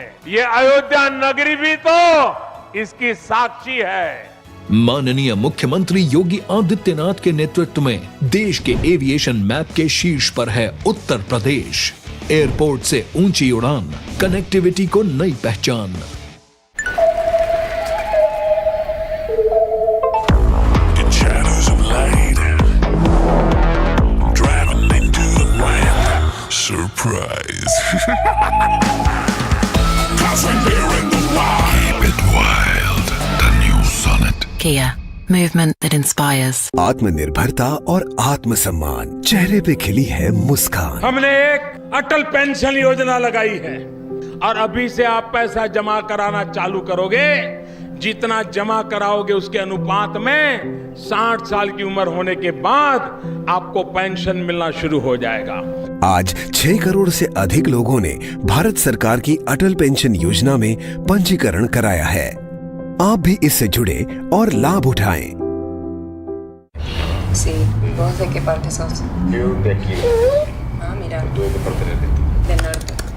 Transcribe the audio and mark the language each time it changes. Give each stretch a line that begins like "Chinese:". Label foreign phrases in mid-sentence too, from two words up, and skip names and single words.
Hindi: ये अयोध्या नगरी भी तो इसकी साक्षी है। माननीय मुख्यमंत्री योगी आदित्यनाथ के नेतृत्व में देश के
English: aviation map
Hindi: के शीर्ष पर है उत्तर प्रदेश। एयरपोर्ट से ऊंची उड़ान, कनेक्टिविटी को नई पहचान।
English: Surprise. Keep it wild. The new Sonnet. Kia, movement that inspires.
Hindi: आत्मनिर्भरता और आत्मसम्मान, चेहरे पे खिली है मुस्कान। हमने एक अटल पेंशन योजना लगाई है और अभी से आप पैसा जमा कराना चालू करोगे, जितना जमा कराओगे उसके अनुपात में 60 साल की उम्र होने के बाद आपको पेंशन मिलना शुरू हो जाएगा। आज 6 करोड़ से अधिक लोगों ने भारत सरकार की अटल पेंशन योजना में पंजीकरण कराया है। आप भी इससे जुड़े और लाभ उठाएं।
Spanish: Sí, ¿puedo de qué parte sos? Yo de aquí. Ah, mira. ¿Tú de qué parte eres? Del norte.